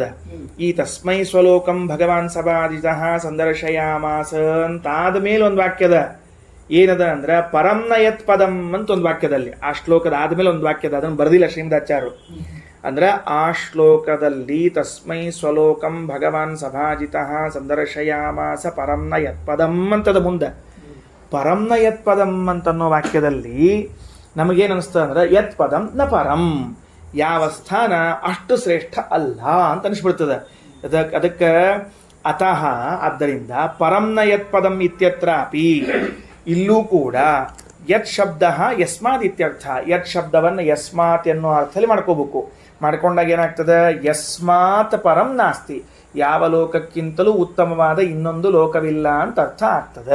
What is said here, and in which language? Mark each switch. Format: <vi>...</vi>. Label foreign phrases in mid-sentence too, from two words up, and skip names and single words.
<kn>ಈ</kn> <sa>ತಸ್ಮೈ ಸ್ವಲೋಕಂ ಭಗವಾನ್ ಸಭಾದಿತಃ ಸಂದರ್ಶಯಾಮಾಸ</sa> <kn>ಅಂತಾದ ಮೇಲೆ ಒಂದು ವಾಕ್ಯದ ಏನದ ಅಂದ್ರೆ,</kn> <sa>ಪರಂನ ಯತ್ ಪದಂ</sa> <kn>ಅಂತ ಒಂದು ವಾಕ್ಯದಲ್ಲಿ, ಆ ಶ್ಲೋಕದ ಆದ್ಮೇಲೆ ಒಂದು ವಾಕ್ಯದ, ಅದನ್ನು ಬರೆದಿಲ್ಲ ಶ್ರೀಮದಾಚಾರ್ಯರು. ಅಂದ್ರೆ ಆ ಶ್ಲೋಕದಲ್ಲಿ</kn> <sa>ತಸ್ಮೈ ಸ್ವಲೋಕಂ ಭಗವಾನ್ ಸಭಾಜಿತಃ ಸಂದರ್ಶಯಾಮಾಸ ಪರಂನ ಯತ್ ಪದಂ</sa> <kn>ಅಂತದ ಮುಂದೆ</kn> <sa>ಪರಂನ ಯತ್ ಪದಂ</sa> <kn>ಅಂತನ್ನೋ ವಾಕ್ಯದಲ್ಲಿ ನಮಗೇನು ಅನಿಸ್ತದೆ ಅಂದ್ರೆ</kn> <sa>ಯತ್ ಪದಂ ನ ಪರಂ,</sa> <kn>ಯಾವ ಸ್ಥಾನ ಅಷ್ಟು ಶ್ರೇಷ್ಠ ಅಲ್ಲ ಅಂತ ಅನಿಸ್ಬಿಡ್ತದೆ. ಅದಕ್ಕೆ ಅತಃ ಆದ್ದರಿಂದ</kn> <sa>ಪರಂನ ಯತ್ ಪದಂ ಇತ್ಯತ್ರಾಪಿ,</sa> <kn>ಇಲ್ಲೂ ಕೂಡ ಯತ್ ಶಬ್ದ</kn> <sa>ಯಸ್ಮಾತ್ ಇತ್ಯರ್ಥ.</sa> <kn>ಯತ್ ಶಬ್ದವನ್ನು ಯಸ್ಮಾತ್ ಎನ್ನುವ ಅರ್ಥದಲ್ಲಿ ಮಾಡ್ಕೋಬೇಕು. ಮಾಡ್ಕೊಂಡಾಗ ಏನಾಗ್ತದೆ,</kn> <sa>ಯಸ್ಮಾತ್ ಪರಂ ನಾಸ್ತಿ,</sa> <kn>ಯಾವ ಲೋಕಕ್ಕಿಂತಲೂ ಉತ್ತಮವಾದ ಇನ್ನೊಂದು ಲೋಕವಿಲ್ಲ ಅಂತ ಅರ್ಥ ಆಗ್ತದೆ.</kn>